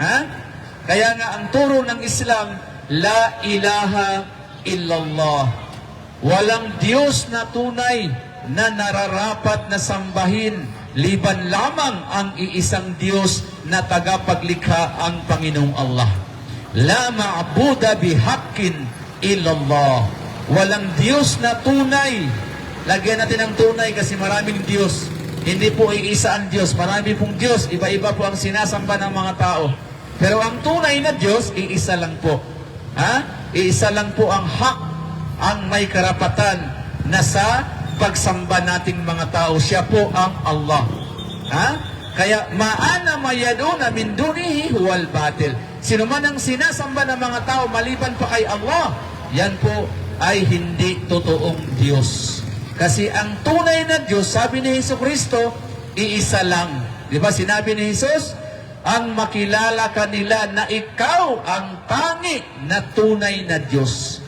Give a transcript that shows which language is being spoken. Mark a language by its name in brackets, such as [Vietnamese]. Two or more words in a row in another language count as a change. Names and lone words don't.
[Filipino] Kaya nga ang turo ng Islam, [Arabic] لا إله إلا الله. [Filipino] Walang Diyos na tunay na nararapat na sambahin, liban lamang ang iisang Diyos na tagapaglikha, ang Panginoong Allah. [Arabic] لا معبود بحق إلا الله. [Filipino] Walang Diyos na tunay. Lagyan natin ng tunay kasi maraming Diyos. Hindi po iisa ang Diyos. Marami pong Diyos. Iba-iba po ang sinasamba ng mga tao. Pero ang tunay na Diyos, iisa lang po. Iisa lang po ang hak, ang may karapatan na sa pagsamba nating mga tao. Siya po ang Allah. [Arabic] Kaya, وأن ما يدعون من دونه هو الباطل. [Filipino] Sino man ang sinasamba ng mga tao maliban pa kay Allah, yan po ay hindi totoong Diyos. Kasi ang tunay na Diyos, sabi ni Jesucristo, iisa lang. Di ba sinabi ni Jesus, ang makilala kanila na ikaw ang tangi na tunay na Diyos.